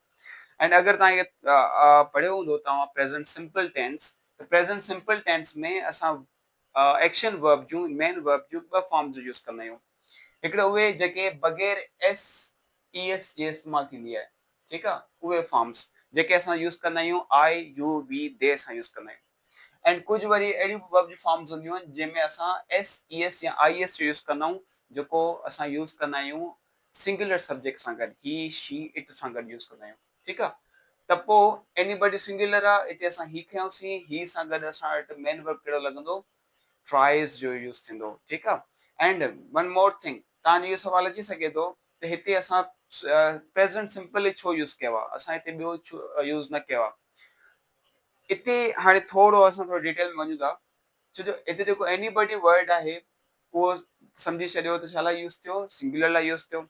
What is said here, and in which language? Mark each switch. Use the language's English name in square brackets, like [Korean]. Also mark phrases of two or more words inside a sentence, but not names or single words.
[Sindhi] एंड अगरि तव्हां इहे पढ़ियो हूंदो तव्हां [English] present simple tense, [Sindhi] त [English] present simple tense [Sindhi] में असां [English] action verb [Sindhi] जूं, [English] main verb [Sindhi] जूं ॿ [English] forms use [Sindhi] कंदा आहियूं। हिकिड़ो उहे जेके बग़ैर [English] S E S [Sindhi] जे इस्तेमालु थींदी आहे, ठीकु आहे, उहे फॉर्म्स जेके असां यूज़ कंदा आहियूं [English] I you we they [Sindhi] सां यूज़ कंदा आहियूं। एंड कुझु वरी अहिड़ियूं वर्ब जी फॉर्म्स हूंदियूं आहिनि जंहिंमें असां [English] S E S [Sindhi] या [English] I S [Sindhi] जो यूज़ कंदा आहियूं, जेको असां यूज़ कंदा आहियूं [English] singular subject [Sindhi] सां गॾु, [English] he she it [Sindhi] सां गॾु यूज़ कंदा आहियूं। ठीकु आहे, त पोइ [English] anybody singular [Sindhi] आहे, हिते असां ही खयोंसीं, ही सां गॾु असां वटि [English] main verb [Sindhi] कहिड़ो लॻंदो, ट्राइज जो यूज़ थींदो। ठीकु आहे, [English] and one more thing, [Sindhi] तव्हांजो इहो सुवाल अची सघे थो त हिते असां [English] present simple [Sindhi] ई छो यूज़ कयो आहे, असां हिते ॿियो छो यूज़ न कयो आहे। हिते हाणे थोरो असां थोरो डिटेल में वञूं था, छो जो हिते जेको [English] anybody word [Sindhi] आहे उहो सम्झी छॾियो त छा लाइ यूज़ थियो, सिंगुलर लाइ यूज़ थियो।